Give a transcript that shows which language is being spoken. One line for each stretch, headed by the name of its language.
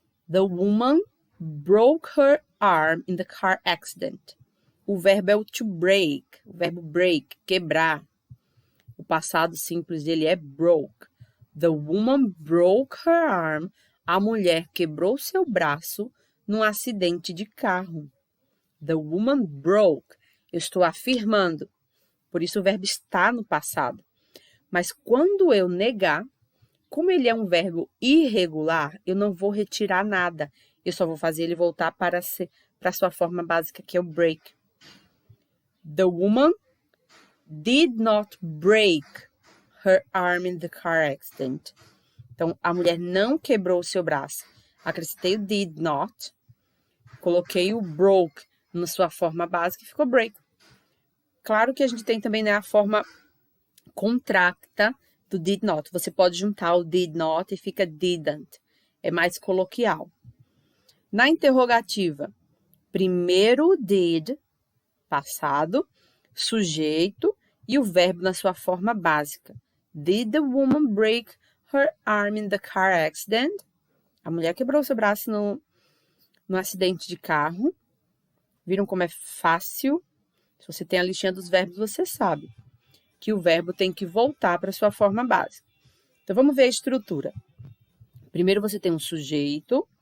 English: The woman broke her arm in the car accident.
Portuguese: O verbo é o to break. O verbo break, quebrar. O passado simples dele é broke.
English: The woman broke her arm.
Portuguese: A mulher quebrou seu braço num acidente de carro.
English: The woman broke.
Portuguese: Eu estou afirmando. Por isso o verbo está no passado. Mas quando eu negar, como ele é um verbo irregular, eu não vou retirar nada. Eu só vou fazer ele voltar para a sua forma básica, que é o break.
English: The woman did not break her arm in the car accident.
Portuguese: Então, a mulher não quebrou o seu braço. Acrescentei o did not, coloquei o broke na sua forma básica e ficou break. Claro que a gente tem também, né, a forma contracta do did not. Você pode juntar o did not e fica didn't. É mais coloquial. Na interrogativa, primeiro did, passado, sujeito e o verbo na sua forma básica.
English: Did the woman break her arm in the car accident?
Portuguese: A mulher quebrou seu braço no acidente de carro. Viram como é fácil? Se você tem a listinha dos verbos, você sabe que o verbo tem que voltar para a sua forma básica. Então, vamos ver a estrutura. Primeiro, você tem um sujeito.